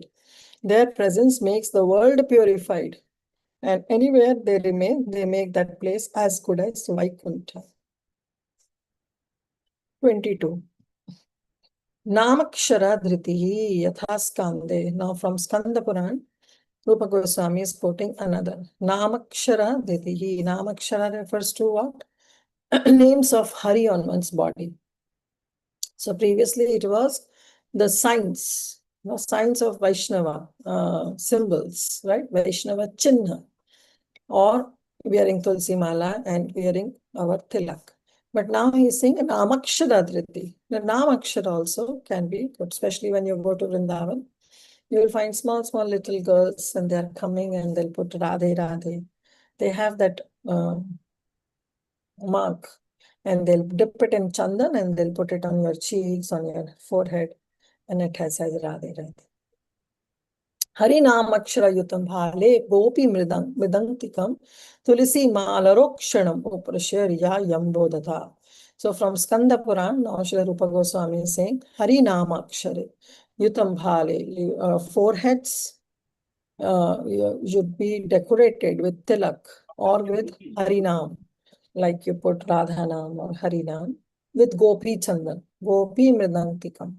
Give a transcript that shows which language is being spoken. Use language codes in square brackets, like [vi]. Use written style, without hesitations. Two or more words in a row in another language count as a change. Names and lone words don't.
[en] Their presence makes the world purified, and anywhere they remain, they make that place as good as Vaikuntha. 22. [sa] Namakshara Dhritihi Yatha Skande. [en] Now from Skanda Puran, Rupa Goswami is quoting another. [sa] Namakshara Dhritihi. [en] Namakshara refers to what? Names of Hari on one's body. So previously it was the signs of Vaishnava, symbols, right? [sa] Vaishnava Chinna, [en] or wearing Tulsi Mala and wearing our tilak. But now he is saying [sa] Namakshara Dhriti. [en] The Namakshara also can be good, especially when you go to Vrindavan. You will find small little girls and they're coming and they'll put Radhe Radhe. They have that mark and they'll dip it in chandan and they'll put it on your cheeks, on your forehead, and it says Radhe Radhe. [sa] Harinam Akshara Yutam Bhale Gopi Mridantikam Tulisi Malarokshanam Uprashya Yambodata. [en] So from Skanda Puran, now Srila Rupa Goswami is saying [sa] Harinam Akshara Yutam Bhale. [en] Foreheads should be decorated with tilak or with Harinam, like you put Radhanam or Harinam, with Gopi Chandan, [sa] Gopi Mridantikam.